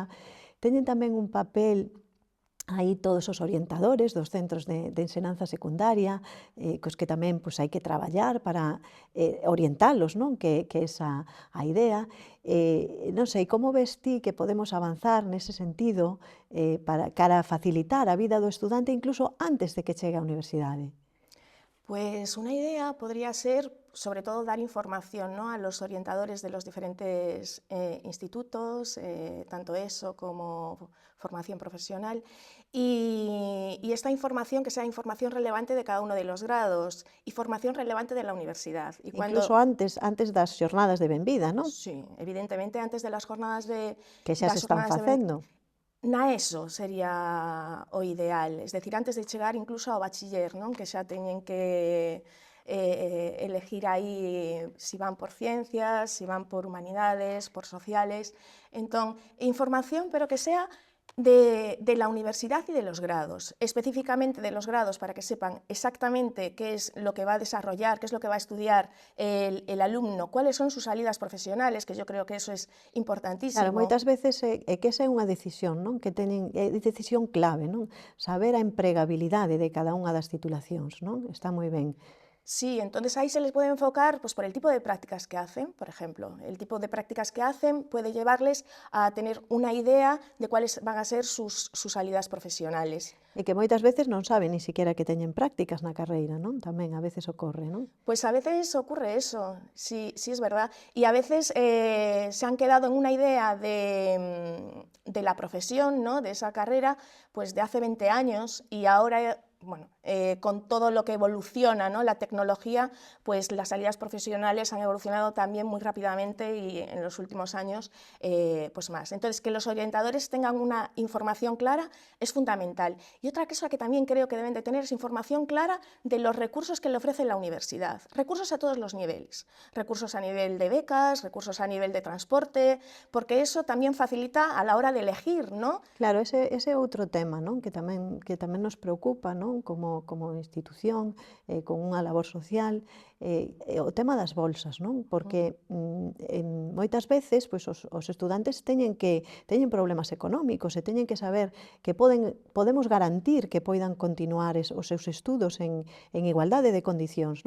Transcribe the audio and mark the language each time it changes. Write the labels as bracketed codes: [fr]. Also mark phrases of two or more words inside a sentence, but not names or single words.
[gl] Teñen tamén un papel aí todos os orientadores dos centros de ensinanza secundaria, cos que tamén pois, hai que traballar para orientalos, non? Que esa a idea. Non sei, como ves ti que podemos avanzar nese sentido para cara a facilitar a vida do estudante incluso antes de que chegue á universidade? [es] Pues una idea podría ser, sobre todo, dar información, ¿no?, a los orientadores de los diferentes institutos, tanto ESO como formación profesional, y esta información que sea información relevante de cada uno de los grados y formación relevante de la universidad. Y [gl] Incluso antes das xornadas de benvida, non? [es] sí, evidentemente antes de las jornadas de [gl] Que xa se están facendo. Na ESO sería o ideal, [es] es decir, [gl] antes de chegar incluso ao bachiller, non? Que xa teñen que elegir aí se van por ciencias, se van por humanidades, por sociales. [es] Entón, información, pero que sea de la universidad y de los grados, específicamente de los grados para que sepan exactamente qué es lo que va a desarrollar, qué es lo que va a estudiar el alumno, cuáles son sus salidas profesionales, que yo creo que eso es importantísimo. [gl] Claro, moitas veces é que esa é unha decisión, non? Que teñen, é decisión clave, non? Saber a empregabilidade de cada unha das titulacións, non? Está moi ben. [es] Sí, entonces ahí se les puede enfocar pues, por el tipo de prácticas que hacen, por ejemplo. El tipo de prácticas que hacen puede llevarles a tener una idea de cuáles van a ser sus salidas profesionales. [gl] E que moitas veces non saben [es] ni siquiera [gl] que teñen prácticas na carreira, non? Tamén a veces ocorre, non? [es] Pues a veces ocurre eso, sí, sí es verdad. Y a veces se han quedado en una idea de la profesión, ¿no?, de esa carrera, pues de hace 20 años y ahora, bueno, con todo lo que evoluciona, ¿no?, la tecnología, pues las salidas profesionales han evolucionado también muy rápidamente y en los últimos años pues más. Entonces, que los orientadores tengan una información clara es fundamental. Y otra cosa que también creo que deben de tener es información clara de los recursos que le ofrece la universidad. Recursos a todos los niveles. Recursos a nivel de becas, recursos a nivel de transporte, porque eso también facilita a la hora de elegir, ¿no? [gl] Claro, ese é outro tema, non? Que tamén nos preocupa, non? Como institución, con unha labor social, o tema das bolsas, non? Porque moitas veces pois, os estudantes teñen problemas económicos e teñen que saber que podemos garantir que poidan continuar os seus estudos en igualdade de condicións, non?